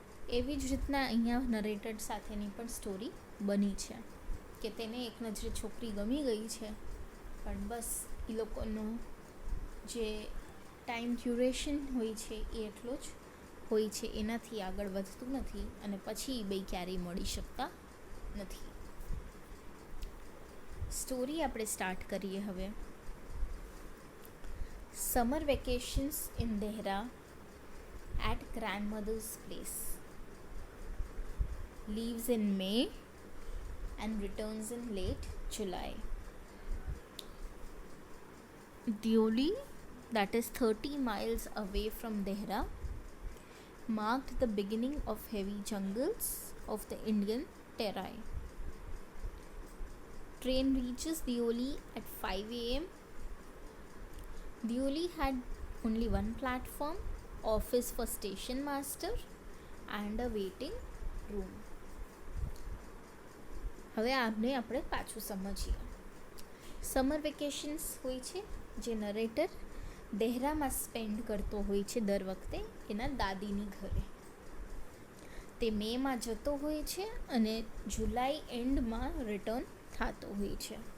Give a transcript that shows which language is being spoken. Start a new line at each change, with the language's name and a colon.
Gujarati: એવી જ રીતના અહીંયા નરેટર સાથેની પણ સ્ટોરી બની છે કે તેને એક નજરે છોકરી ગમી ગઈ છે, પણ બસ એ લોકોનો જે ટાઈમ ડ્યુરેશન હોય છે એ એટલો જ હોય છે, એનાથી આગળ વધતું નથી, અને પછી એ બે ક્યારેય મળી શકતા નથી. સ્ટોરી આપણે સ્ટાર્ટ કરીએ હવે.
English: Summer vacations in Dehra at grandmother's place. Leaves in May and returns in late July. Deoli, that is 30 miles away from Dehra, marked the beginning of heavy jungles of the Indian Terai. Train reaches Deoli at 5 a.m. Deoli had only one platform, office for station master and a waiting room.
Gujarati: હવે આપણે પાછું સમજીએ. Summer vacations હોય છે જે narrator દેહરામાં spend કરતો હોય છે દર વખતે એના દાદીની ઘરે. તે મેમાં જતો હોય છે અને જુલાઈ એન્ડમાં રિટર્ન થતો હોય છે.